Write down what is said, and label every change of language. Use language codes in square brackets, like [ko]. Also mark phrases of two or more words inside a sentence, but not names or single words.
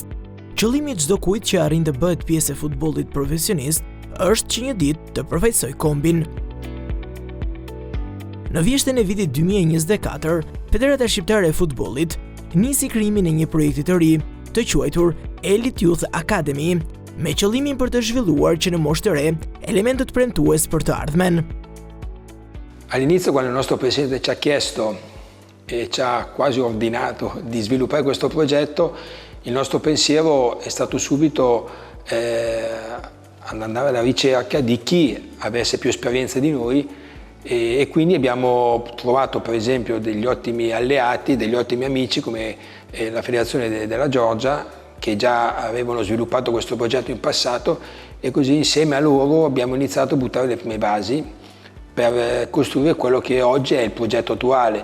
[sq] Qëllimi i çdo kujt që arrin të bëhet pjesë e futbollit profesionist është që një ditë të përfaqësojë kombin. Në vjeshtën e vitit 2024, Federata Shqiptare e Futbollit nisi krijimin e një projekti të ri, të quajtur Elite Youth Academy, me qëllimin për të zhvilluar që në moshë të re elementët premtues për të ardhmen. [it] All'inizio, quando il nostro presidente ci ha chiesto e ci ha quasi ordinato di sviluppare questo progetto, il nostro pensiero è stato subito andare alla ricerca di chi avesse più esperienza di noi e quindi abbiamo trovato per esempio degli ottimi alleati, degli ottimi amici come la Federazione della Georgia, che già avevano sviluppato questo progetto in passato, e così insieme a loro abbiamo iniziato a buttare le prime basi per costruire quello che oggi è il progetto attuale.